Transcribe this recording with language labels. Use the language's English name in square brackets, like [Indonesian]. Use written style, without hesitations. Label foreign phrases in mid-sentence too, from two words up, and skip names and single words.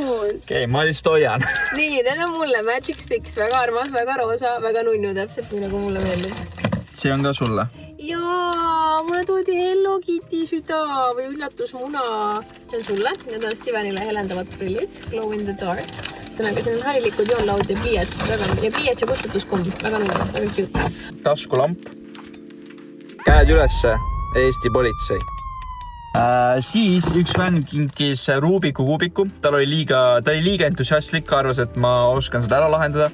[Estonian] Okei, ma lihtsalt hoian. Nii, need on mulle Magic Sticks. Väga armas, väga roosa, väga nunnu täpselt nii nagu mulle meeldib. See on ka sulle. Jaa, mulle toodi Hello Kitty süda või üllatusmuna. See on sulle. Need on Stevenile helendavad prillid. [English] Glow in the dark. [Estonian] Tänaga siin on harilikud joonlaud ja pliiats. Ja pliiats ja kustutuskumm. Väga nunnu, väga cute. Taskulamp. Käed ülesse. Eesti politsei. Siis üks fänn kinkis Rubiku kuubiku. Ta oli liiga entusiastlik, arvas, et ma oskan seda ära lahendada.